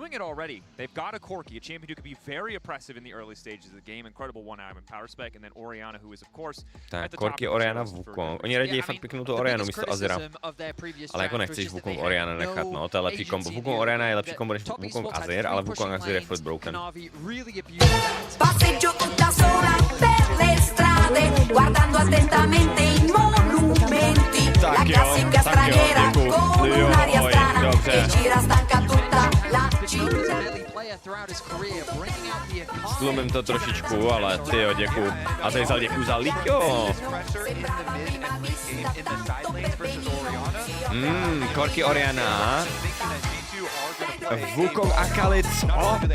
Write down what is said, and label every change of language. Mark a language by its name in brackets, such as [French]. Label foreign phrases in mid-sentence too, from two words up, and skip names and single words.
[Czech] Tak, Corki, Orianna, Wukong. Oni raději fakt piknou tu Oriannu místo Azira. Ale jako nechceš Wukong Orianna nechat, no, to je lepší kombo. Wukong Orianna je lepší kombo než Wukong Azir, ale Wukong Azir je furt broken. [Italian] Passeggio tutta sola per le strade, guardando attentamente i monumenti. La classica straniera con un'aria strana che gira stanca tutta la città. [Czech] Stlumím to trošičku, ale tyjo, děkuju. A tady vzal děkuju za Liťo. Corki Orianna. Wukong a Khalid, co?